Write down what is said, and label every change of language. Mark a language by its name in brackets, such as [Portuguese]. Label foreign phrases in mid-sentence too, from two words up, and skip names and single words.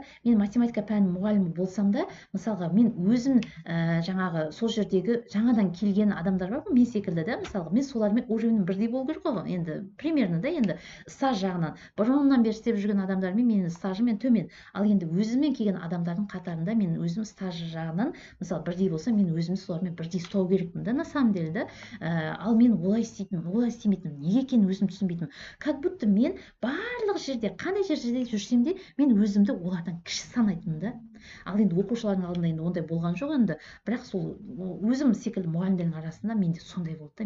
[Kazakh] Мен математика пәнінің мұғалімі болсам да, мысалға мен өзім жаңағы сол жердегі жаңадан келген адамдар бар ғой, мен секілді да, мысалға мен солармен уровенім бірдей болу керек қой, енді примерно да, енді стаж жағынан бұрыннан бері істеп жүрген адамдармен менің стажым мен төмен, ал енді өзіммен келген адамдардың қатарында мен өзім стажы жағынан мысалы бірдей болса, мен өзімді солармен бірдей ұстау керекпін да, [Russian] на самом деле да. [Kazakh] Ал мен олай істемейтінмін, неге екенін өзім түсінбейтінмін. [Russian] Как будто [Kazakh] мен барлық жерде, қандай жерде жүрсем де, мен өзімді олардан кіші санайтынмын да. Ал енді оқушылардың алдында енді ондай болған жоқ енді, бірақ сол өзім секілді мұғалімдердің арасында менде сондай болды да.